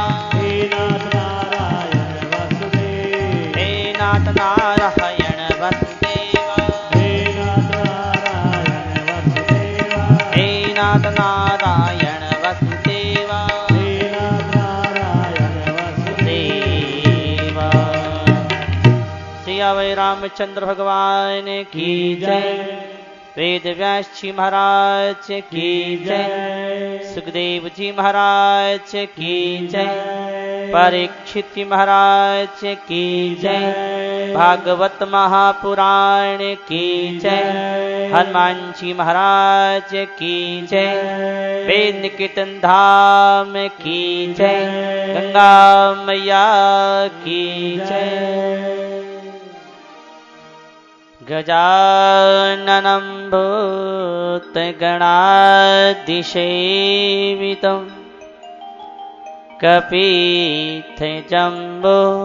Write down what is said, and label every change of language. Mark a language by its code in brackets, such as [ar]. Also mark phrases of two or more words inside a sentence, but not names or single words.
[sa] हे नाथ नारायण वासुदेवा। हे नाथ नारायण वासुदेवा। हे नाथ नारायण वासुदेवा। हे नाथ नारायण वासुदेवा। हे नाथ नारायण वासुदेवा। [hi] देवा। श्री अवै रामचंद्र भगवान की जय। वेद व्यास जी महाराज की जय। सुखदेव जी महाराज की जय। परीक्षित जी महाराज की जय। भागवत महापुराण की जय। हनुमान जी महाराज की जय। वेद कीर्तन धाम की जय। गंगा मैया की जय। [sa] गजाननं भूतगणाधिसेवितं कपित्थजम्बो